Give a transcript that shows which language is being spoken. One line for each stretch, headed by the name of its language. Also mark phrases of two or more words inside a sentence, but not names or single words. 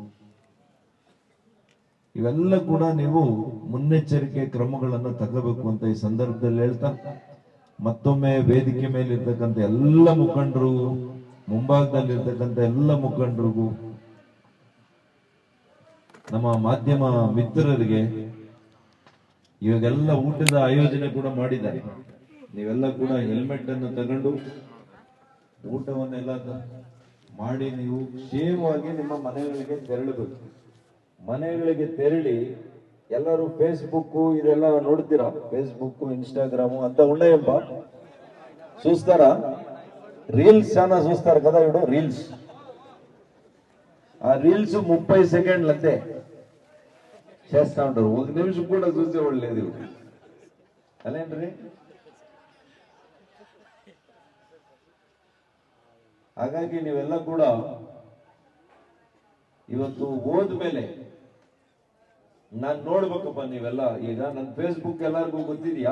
Kannada: ಇವೆಲ್ಲ ಕೂಡ ನೀವು ಮುನ್ನೆಚ್ಚರಿಕೆ ಕ್ರಮಗಳನ್ನು ತಗೋಬೇಕು ಅಂತ ಈ ಸಂದರ್ಭದಲ್ಲಿ ಹೇಳ್ತಾ, ಮತ್ತೊಮ್ಮೆ ವೇದಿಕೆ ಮೇಲೆ ಇರ್ತಕ್ಕಂಥ ಎಲ್ಲ ಮುಖಂಡರು, ಮುಂಭಾಗದಲ್ಲಿರ್ತಕ್ಕಂಥ ಎಲ್ಲ ಮುಖಂಡರಿಗೂ, ನಮ್ಮ ಮಾಧ್ಯಮ ಮಿತ್ರರಿಗೆ, ಇವಾಗೆಲ್ಲ ಊಟದ ಆಯೋಜನೆ ಕೂಡ ಮಾಡಿದ್ದಾರೆ. ನೀವೆಲ್ಲ ಕೂಡ ಹೆಲ್ಮೆಟ್ ಅನ್ನು ತಗೊಂಡು ಊಟವನ್ನೆಲ್ಲ ಮಾಡಿ ನೀವು ಕ್ಷೇಮವಾಗಿ ನಿಮ್ಮ ಮನೆಗಳಿಗೆ ತೆರಳಬೇಕು. ಮನೆಗಳಿಗೆ ತೆರಳಿ ಎಲ್ಲರೂ ಫೇಸ್ಬುಕ್ ಇದೆಲ್ಲ ನೋಡ್ತೀರಾ, ಫೇಸ್ಬುಕ್
Telugu: ఇన్స్టాగ్రామ్ అంత ఉన్నాయప్ప, చూస్తారా? రీల్స్ చాలా చూస్తారు కదా, ఇప్పుడు రీల్స్, ఆ రీల్స్ 30 సెకండ్లు అంతే చేస్తా ఉంటారు. ఒక నిమిషం కూడా చూసేవాళ్ళు లేదు ಅಲ್ಲೇನ್ರಿ?
Kannada: ಹಾಗಾಗಿ ನೀವೆಲ್ಲ ಕೂಡ ಇವತ್ತು ಹೋದ್ಮೇಲೆ ನಾನ್ ನೋಡ್ಬೇಕಪ್ಪ, ನೀವೆಲ್ಲ ಈಗ ನನ್ನ ಫೇಸ್ಬುಕ್ ಎಲ್ಲರಿಗೂ ಗೊತ್ತಿದ್ಯಾ?